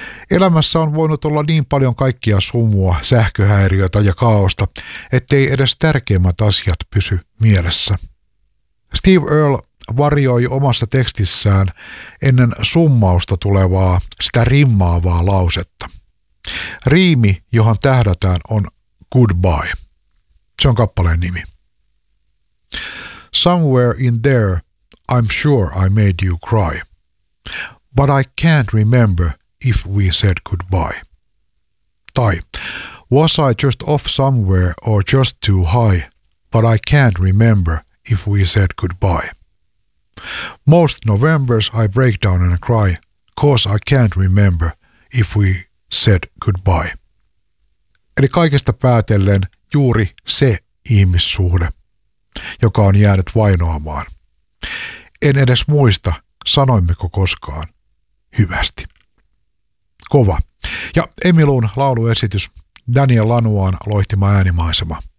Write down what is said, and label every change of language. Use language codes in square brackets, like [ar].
[fi] Elämässä on voinut olla niin paljon kaikkia sumua, sähköhäiriötä ja kaaosta, ettei edes tärkeimmät asiat pysy mielessä. Steve Earle varjoi omassa tekstissään ennen summausta tulevaa, sitä rimmaavaa lausetta. Riimi, johon tähdätään, on Goodbye. Se on kappaleen nimi. [en] Somewhere in there, I'm sure I made you cry. But I can't remember if we said goodbye. Tai, was I just off somewhere or just too high? But I can't remember if we said goodbye. Most Novembers I break down and cry, 'cause I can't remember if we said goodbye. [fi] Eli kaikesta päätellen juuri se ihmissuhde, joka on jäänyt vainoamaan. En edes muista, sanoimmeko koskaan hyvästi. Kova. Ja Emilun lauluesitys, Daniel Lanuan loihtima äänimaisema.